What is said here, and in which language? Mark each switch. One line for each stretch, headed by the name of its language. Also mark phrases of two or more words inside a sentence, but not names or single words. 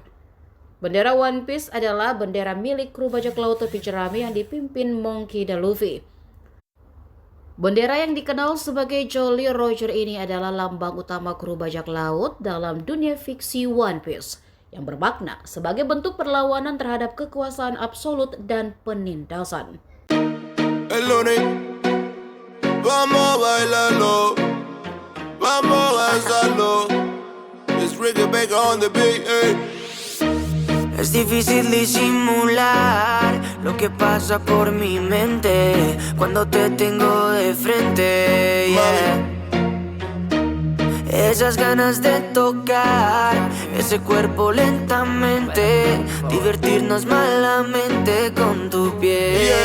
Indonesian: Bendera One Piece adalah bendera milik kru bajak laut topi jerami yang dipimpin Monkey D. Luffy. Bendera yang dikenal sebagai Jolly Roger ini adalah lambang utama kru bajak laut dalam dunia fiksi One Piece, yang bermakna sebagai bentuk perlawanan terhadap kekuasaan absolut dan penindasan.
Spanish: El lunes, vamos a bailarlo, vamos a danzarlo.
English: It's Ricky Baker on the beat, eh.
Spanish: Es difícil disimular lo que pasa por mi mente cuando te tengo de frente, yeah. Esas ganas de tocar ese cuerpo lentamente, divertirnos malamente con tu piel.